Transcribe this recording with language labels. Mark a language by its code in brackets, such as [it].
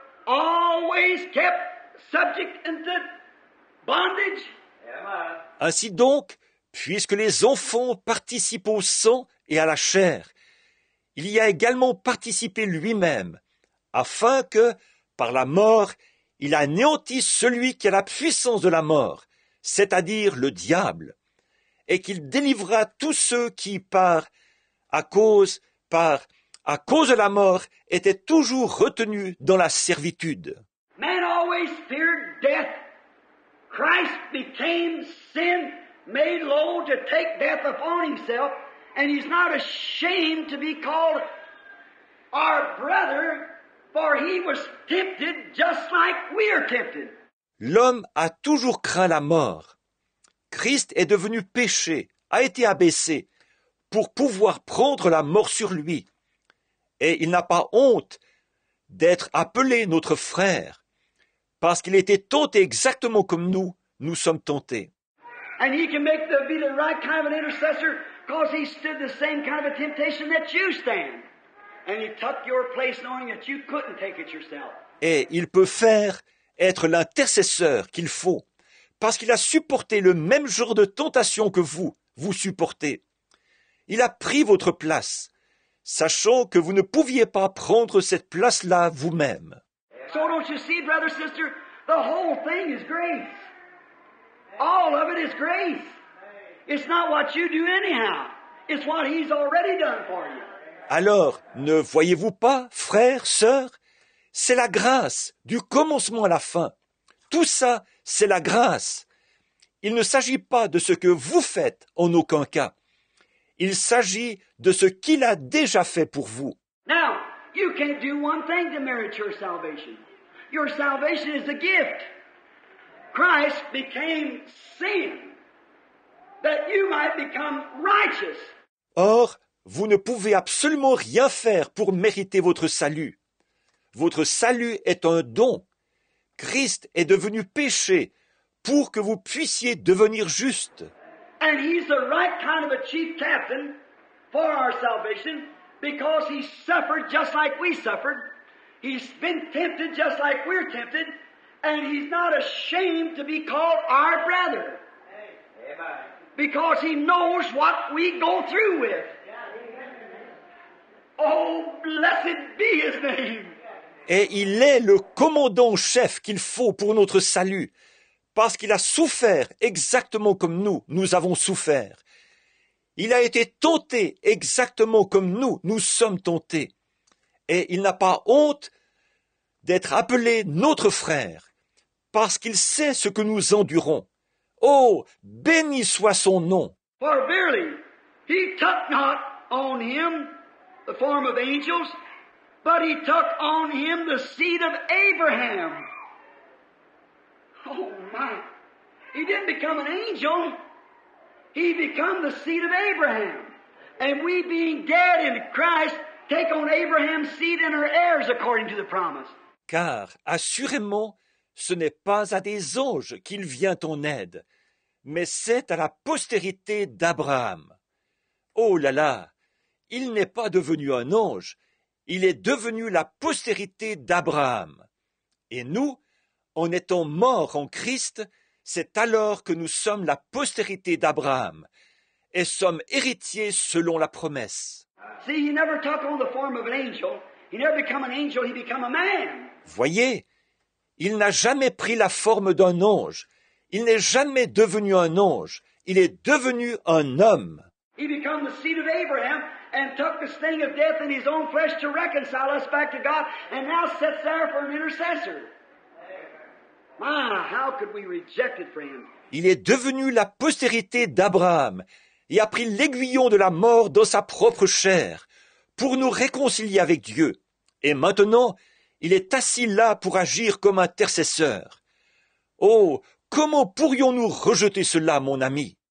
[en] always kept subject into bondage. [fr] Ainsi donc, puisque les enfants participent au sang et à la chair, il y a également participé lui-même, afin que, par la mort, il anéantisse celui qui a la puissance de la mort, c'est-à-dire le diable, et qu'il délivrera tous ceux qui, à cause de la mort, étaient toujours retenus dans la servitude. [en] Man always feared death. Christ became sin, made low to take death upon himself, and he's not ashamed to be called our brother, for he was tempted just like we are tempted. [fr] L'homme a toujours craint la mort. Christ est devenu péché, a été abaissé, pour pouvoir prendre la mort sur lui. Et il n'a pas honte d'être appelé notre frère, parce qu'il était tenté exactement comme nous sommes tentés. [en] And he can be the right kind of an intercessor, because he stood the same kind of a temptation that you stand. And he took your place knowing that you couldn't take it yourself. [fr] Et il peut être l'intercesseur qu'il faut, parce qu'il a supporté le même genre de tentation que vous supportez. Il a pris votre place, sachant que vous ne pouviez pas prendre cette place-là vous-même. [en] So don't you see, brother, sister, the whole thing is grace. All of it is grace. It's not what you do anyhow. It's what he's already done for you. [fr] Alors, ne voyez-vous pas, frères, sœurs, c'est la grâce, du commencement à la fin. Tout ça, c'est la grâce. Il ne s'agit pas de ce que vous faites en aucun cas. Il s'agit de ce qu'il a déjà fait pour vous. [en] Now, you can't do one thing to merit your salvation. Your salvation is a gift. Christ became sin, that you might become righteous. [fr] Or, vous ne pouvez absolument rien faire pour mériter votre salut. Votre salut est un don. Christ est devenu péché pour que vous puissiez devenir juste. [en] And he's the right kind of a chief captain for our salvation, because he suffered just like we suffered. He's been tempted just like we're tempted, and he's not ashamed to be called our brother, because he knows what we go through with. Oh, blessed be his name. [fr] Et il est le commandant chef qu'il faut pour notre salut, parce qu'il a souffert exactement comme nous avons souffert. Il a été tenté exactement comme nous sommes tentés. Et il n'a pas honte d'être appelé notre frère, parce qu'il sait ce que nous endurons. Oh, béni soit son nom. [en] For verily, he took not on him the form of angels, but he took on him the seed of Abraham. Oh my. He didn't become an angel. He became the seed of Abraham. And we being dead in Christ take on Abraham's seed and are heirs according to the promise. [fr] Car, assurément, ce n'est pas à des anges qu'il vient en aide, mais c'est à la postérité d'Abraham. Oh là là, il n'est pas devenu un ange, il est devenu la postérité d'Abraham. Et nous, en étant morts en Christ, c'est alors que nous sommes la postérité d'Abraham et sommes héritiers selon la promesse. [en] See, he never took on the form of an angel. He never became an angel, he became a man. [fr] Voyez, il n'a jamais pris la forme d'un ange. Il n'est jamais devenu un ange. Il est devenu un homme. [en] He became the seed of Abraham and took the sting of death in his own flesh to reconcile us back to God, and now sits there for an intercessor. My, how could we reject it for him? [fr] Il est devenu la postérité d'Abraham et a pris l'aiguillon de la mort dans sa propre chair pour nous réconcilier avec Dieu. Et maintenant, il est assis là pour agir comme intercesseur. Oh, comment pourrions-nous rejeter cela, mon ami?